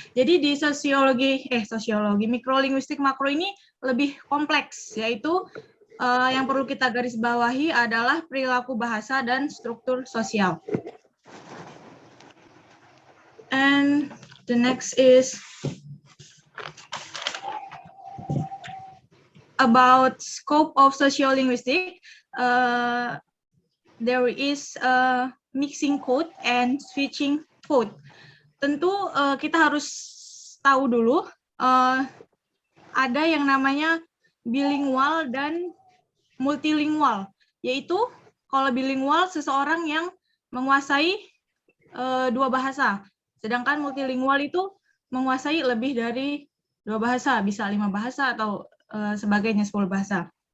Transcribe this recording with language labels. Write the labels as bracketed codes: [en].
[id] Jadi di sosiologi mikrolinguistik makro ini lebih kompleks, yaitu yang perlu kita garis bawahi adalah perilaku bahasa dan struktur sosial. [en] And the next is about scope of sociolinguistic. There is a mixing code and switching code. [id] Tentu kita harus tahu dulu ada yang namanya bilingual dan multilingual, yaitu kalau bilingual seseorang yang menguasai 2 bahasa, sedangkan multilingual itu menguasai lebih dari 2 bahasa, bisa 5 bahasa atau sebagainya, 10 bahasa.